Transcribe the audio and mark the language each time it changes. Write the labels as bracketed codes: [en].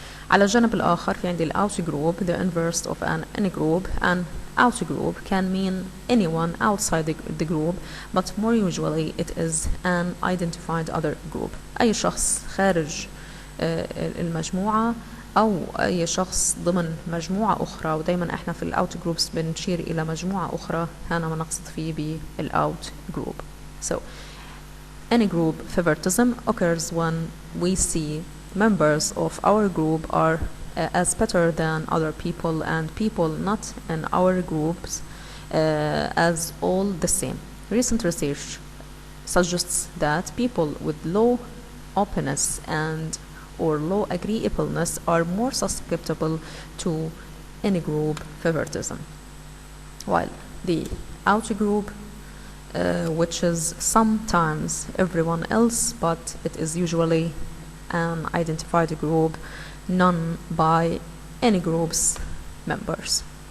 [ar] على الجانب الآخر في عندي ال out-group, [en] the inverse of an in-group. An out-group can mean anyone outside the group, but more usually it is an identified other group. [ar] أي شخص خارج المجموعة أو أي شخص ضمن مجموعة أخرى، ودايما احنا في الأوت جروبس بنشير إلى مجموعة أخرى، هذا ما نقصد فيه بالأوت جروب. [en] So any group favoritism occurs when we see members of our group are as better than other people and people not in our groups as all the same. Recent research suggests that people with low openness or low agreeableness are more susceptible to any group favoritism, while the outer group, which is sometimes everyone else, but it is usually an identified group known by any group's members.